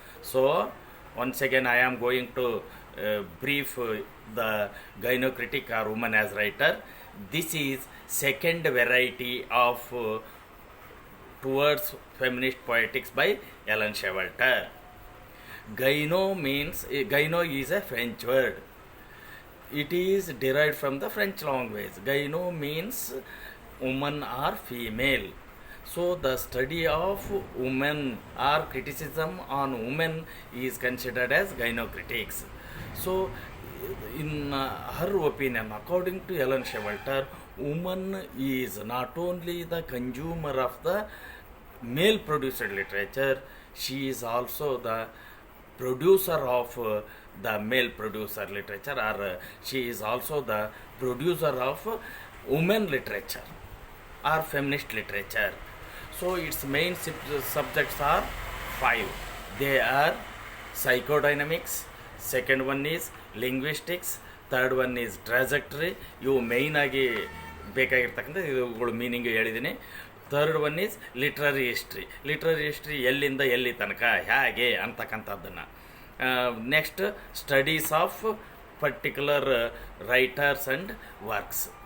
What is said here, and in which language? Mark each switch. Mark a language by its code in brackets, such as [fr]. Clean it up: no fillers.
[en] So once again I am going to brief the gynocritic or woman as writer. This is second variety of towards feminist poetics by Elaine Showalter. Gyno is a French word. It is derived from the French language. Gyno means woman or female. So the study of women or criticism on women is considered as gynocritics. So in her opinion, according to Ellen Shewalter, woman is not only the consumer of the male produced literature, she is also the producer of the male producer literature, or she is also the producer of women literature or feminist literature. So its main subjects are 5. They are psychodynamics, second one is linguistics, third one is trajectory. [kn] ಇವು main ಆಗಿ ಬೇಕಾಗಿರ್ತಕ್ಕಂಥ ಇವುಗಳು meaning ಹೇಳಿದ್ದೀನಿ. [en] third one is literary history, [kn] ಎಲ್ಲಿಂದ ಎಲ್ಲಿ ತನಕ ಹೇಗೆ ಅಂತಕ್ಕಂಥದ್ದನ್ನು. [en] Next studies of particular writers and works.